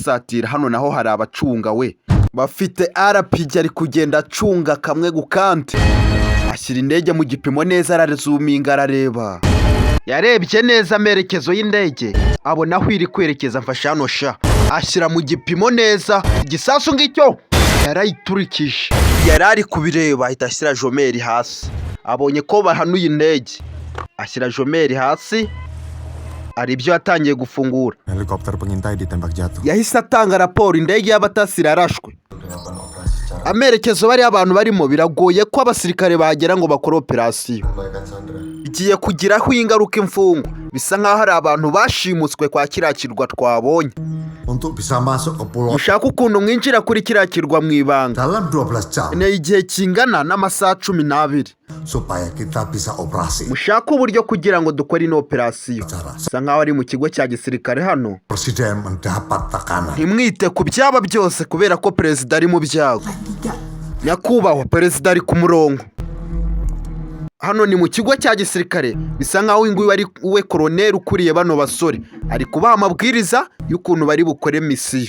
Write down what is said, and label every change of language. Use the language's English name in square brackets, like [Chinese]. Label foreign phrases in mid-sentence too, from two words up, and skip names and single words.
[Kinyarwanda] hano naho hari abacunga bafite RPG ari kugenda acunga kamwe gukante, ashyira indege mu gipimo neza, arazuminga arareba, yarebye neza amerekezo y'indege abona aho iri kwerekeza, mfasha hano sha, ashyira mu gipimo neza, igisasu ngicyo yarayiturikije, yari ari kubireba ahita ashyira jomeri hasi, abonye ko bahanuye indege ashyira jomeri hasi, ari byo yatangiye gufungura. [Indonesian] Helikopter pengintai ditembak jatuh. [Kinyarwanda] Yahise atanga raporo indege y'abatasi irarashwe. Amerekezo bari abantu barimo biragoye ko abasirikare bagera ngo bakore operasiyo. Igiye kugiraho ingaruka imfungo, bisa nkaho hari abantu bashimutswe kwa kiriya kirwa twabonye. [Indonesian] Untuk bisa masuk ke pulau [Kinyarwanda] Mushaka ukuntu mwinjira kuri kiriya kirwa mu ibanga [Indonesian] dalam 12 jam [Kinyarwanda] ni igihe kingana n'amasaha 12 [Indonesian] supaya kita bisa operasi. [Kinyarwanda] mushaka uburyo kugira ngo dukore ino operasiyo. Bisa nkaho ari mu kigo cya gisirikare hano. [Indonesian] Presiden mendapat tekanan. [Kinyarwanda] Ntimwite ku byaba byose kubera ko perezida ari mu byago. Nyakubahwa, perezida ari ku murongo. Hano ni mu kigo cya gisirikare, bisa nkaho nguyu ari we koroneri ukuriye bano basore, ari kubaha amabwiriza y'ukuntu bari bukore misiyo.